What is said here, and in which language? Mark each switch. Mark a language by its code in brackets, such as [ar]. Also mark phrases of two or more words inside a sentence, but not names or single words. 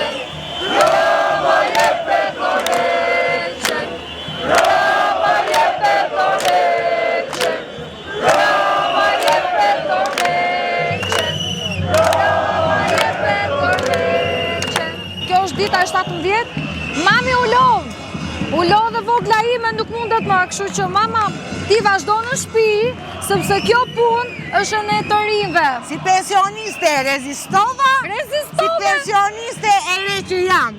[sq] Brava jepe dorheqe. Brava jepe dorheqe. Brava jepe dorheqe. Brava jepe dorheqe. Kjo është dita e 17. Mami u lodh. U lodh dhe vogla ime nuk mundet më, kështu që mama, ti vazhdo në shtëpi, sepse kjo punë është në të rinjve. Si pensioniste rezistova? Rezistove. Si pensioniste e re që jam.